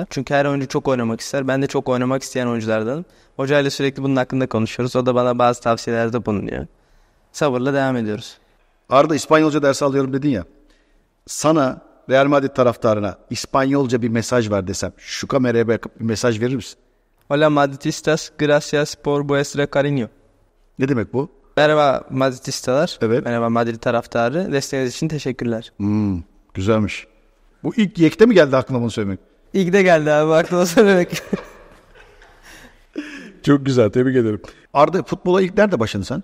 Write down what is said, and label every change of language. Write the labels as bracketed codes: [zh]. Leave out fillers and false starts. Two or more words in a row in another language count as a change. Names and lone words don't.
[tr] Çünkü her oyuncu çok oynamak ister. Ben de çok oynamak isteyen oyunculardanım. Hocayla sürekli bunun hakkında konuşuyoruz. O da bana bazı tavsiyelerde bulunuyor. Sabırla devam ediyoruz. Arda, İspanyolca dersi alıyorum dedin ya. Sana, Real Madrid taraftarına İspanyolca bir mesaj ver desem, şu kameraya bakıp bir mesaj verir misin? [es] Hola Madridistas, gracias por vuestra cariño. [tr] Ne demek bu? Merhaba Madridistalar. Evet. Merhaba Madrid taraftarı. Desteğiniz için teşekkürler. Güzelmiş. Bu ilk yekte mi geldi aklına bunu söylemek? İlk de geldi abi aklıma söylemek. Çok güzel, tebrik ederim. Arda, futbola ilk nerede başladın sen?